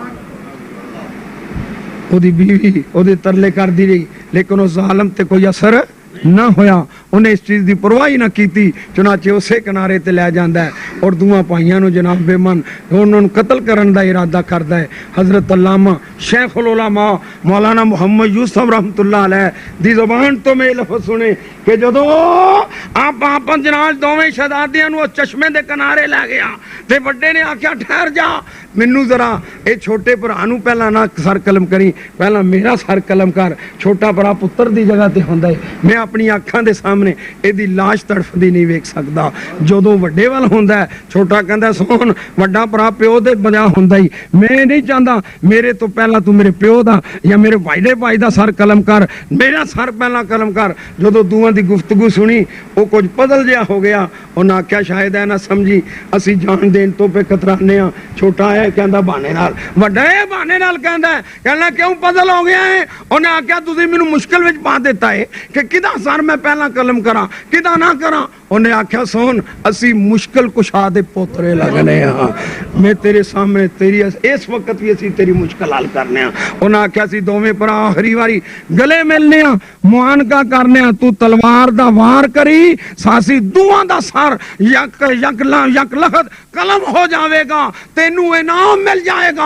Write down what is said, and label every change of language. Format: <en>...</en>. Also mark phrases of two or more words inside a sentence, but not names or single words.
<pa>ਓਦੀ ਬੀਵੀ ਓਦੇ ਤਰਲੇ ਕਰਦੀ ਰਹੀ, ਲੇਕਿਨ ਉਸ ਜ਼ਾਲਿਮ ਤੇ ਕੋਈ ਅਸਰ ਨਾ ਹੋਇਆ। ਉਨ੍ਹਾਂ ਇਸ ਚੀਜ਼ ਦੀ ਪਰਵਾਹ ਹੀ ਨਾ ਕੀਤੀ, ਚੁਨਾਂਚੇ ਉਸ ਨੂੰ ਕਿਨਾਰੇ ਤੇ ਲੈ ਜਾਂਦਾ ਹੈ ਅਤੇ ਦੂਆਂ ਭਾਈਆਂ ਨੂੰ ਜਨਾਬ ਬੇਮਨ ਉਨ੍ਹਾਂ ਨੇ ਕਤਲ ਕਰਨ ਦਾ ਇਰਾਦਾ ਕਰਦਾ ਹੈ। ਹਜ਼ਰਤ ਅੱਲਾਮਾ ਸ਼ੇਖੁਲ ਉਲਮਾ ਮੌਲਾਨਾ ਮੁਹੰਮਦ ਯੂਸੁਫ਼ ਰਹਿਮਤੁੱਲਾਹ ਅਲੈਹ ਦੀ ਜ਼ਬਾਨ ਤੋਂ ਮੈਂ ਲਫ਼ਜ਼ ਸੁਣੇ ਕਿ ਜਦੋਂ ਆਪ ਜਨਾਬ ਦੋਵੇਂ ਸ਼ਹਿਜ਼ਾਦਿਆਂ ਨੂੰ ਚਸ਼ਮੇ ਦੇ ਕਿਨਾਰੇ ਲੈ ਗਿਆ ਤੇ ਵੱਡੇ ਨੇ ਆਖਿਆ ਠਹਿਰ ਜਾ, ਮੈਨੂੰ ਜ਼ਰਾ ਇਹ ਛੋਟੇ ਭਰਾ ਨੂੰ ਪਹਿਲਾਂ ਨਾ ਸਰ ਕਲਮ ਕਰੀਂ, ਪਹਿਲਾਂ ਮੇਰਾ ਸਰ ਕਲਮ ਕਰ। ਛੋਟਾ ਭਰਾ ਪੁੱਤਰ ਦੀ ਜਗ੍ਹਾ ਤੇ ਹੁੰਦਾ ਹੈ, ਮੈਂ ਅਪਣੀ ਅੱਖਾਂ ਦੇ ਸਾਹਮਣੇ ਇਹਦੀ ਲਾਸ਼ ਤੜਫਦੀ ਨਹੀਂ ਵੇਖ ਸਕਦਾ। ਜਦੋਂ ਵੱਡੇ ਵੱਲ ਹੁੰਦਾ ਛੋਟਾ ਕਹਿੰਦਾ ਸੁਣ ਵੱਡਾ ਭਰਾ ਪਿਓ ਦੇ ਬਣਾ ਹੁੰਦਾ ਹੀ, ਮੈਂ ਨਹੀਂ ਚਾਹੁੰਦਾ ਮੇਰੇ ਤੋਂ ਪਹਿਲਾਂ ਤੂੰ ਮੇਰੇ ਪਿਓ ਦਾ ਜਾਂ ਮੇਰੇ ਭਾਈ ਦੇ ਭਾਈ ਦਾ ਸਰ ਕਲਮ ਕਰ, ਮੇਰਾ ਸਰ ਪਹਿਲਾਂ ਕਲਮ ਕਰ। ਜਦੋਂ ਦੋਵਾਂ ਦੀ ਗੁਫ਼ਤਗੂ ਸੁਣੀ ਉਹ ਕੁਝ ਪਜ਼ਲ ਜਿਹਾ ਹੋ ਗਿਆ। ਉਹਨਾਂ ਆਖਿਆ ਸ਼ਾਇਦ ਇਹ ਨਾ ਸਮਝੀ ਅਸੀਂ ਜਾਨ ਦੇਣ ਤੋਂ ਪੇ ਕਤਰਾਨੇ ਆ। ਛੋਟਾ ਹੈ ਕਹਿੰਦਾ ਬਹਾਨੇ ਨਾਲ, ਵੱਡਾ ਹੈ ਬਹਾਨੇ ਨਾਲ ਕਹਿੰਦਾ ਕਿਉਂ ਪਜ਼ਲ ਹੋ ਗਿਆ ਹੈ? ਉਹਨੇ ਆਖਿਆ ਤੁਸੀਂ ਮੈਨੂੰ ਮੁਸ਼ਕਿਲ ਵਿੱਚ ਪਾ ਦਿੱਤਾ ਹੈ ਕਿ ਕਿਹਦਾ ਸਰ ਮੈਂ ਪਹਿਲਾਂ ਕਲਮ ਕਰਾਂ ਕਿਹਦਾ ਨਾ ਕਰਾਂ। ਉਨ੍ਹਾਂ ਆਖਿਆ ਸੁਣ ਅਸੀਂ ਮੁਸ਼ਕਿਲ ਕੁਸ਼ਾ ਦੇ ਪੋਤਰੇ ਲੱਗਦੇ ਹਾਂ, ਮੈਂ ਤੇਰੇ ਸਾਹਮਣੇ ਤੇਰੀ ਇਸ ਵਕਤ ਵੀ ਅਸੀਂ ਤੇਰੀ ਮੁਸ਼ਕਿਲ ਹੱਲ ਕਰਨੇ। ਉਨ੍ਹਾਂ ਆਖਿਆ ਸੀ ਦੋਵੇਂ ਭਰਾ ਆਖ਼ਰੀ ਵਾਰੀ ਗਲੇ ਮਿਲਣੇ ਮੁਆਨਕਾ ਕਰਨੇ, ਤੂੰ ਤਲਵਾਰ ਦਾ ਵਾਰ ਕਰੀਂ ਸਾਸੀ ਦੂਆਂ ਦਾ ਸਰ ਯਕ ਲਖ਼ਤ ਕਲਮ ਹੋ ਜਾਏਗਾ, ਤੈਨੂੰ ਇਨਾਮ ਮਿਲ ਜਾਏਗਾ।</pa>